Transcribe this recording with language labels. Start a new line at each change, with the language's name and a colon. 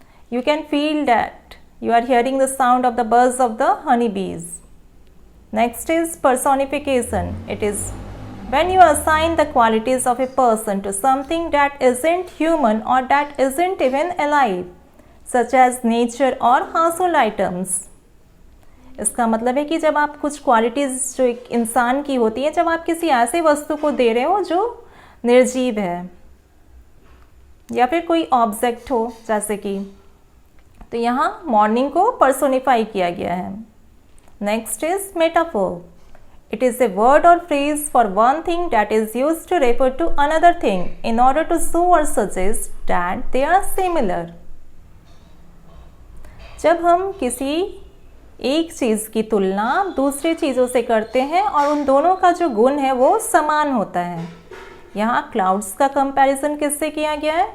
English: You can feel that you are hearing the sound of the buzz of the honeybees. Next is personification. It is when you assign the qualities of a person to something that isn't human or that isn't even alive, such as nature और household items.
Hindi: इसका मतलब है कि जब आप कुछ qualities जो एक इंसान की होती है, जब आप किसी ऐसे वस्तु को दे रहे हो जो निर्जीव है या फिर कोई ऑब्जेक्ट हो जैसे कि, तो यहाँ मॉर्निंग को पर्सोनिफाई किया गया है.
English: Next is metaphor. It is a word or phrase for one thing that is used to refer to another thing in order to show or suggest that they are similar.
Hindi: जब हम किसी एक चीज़ की तुलना दूसरी चीज़ों से करते हैं और उन दोनों का जो गुण है वो समान होता है. यहाँ क्लाउड्स का कंपैरिजन किससे किया गया है?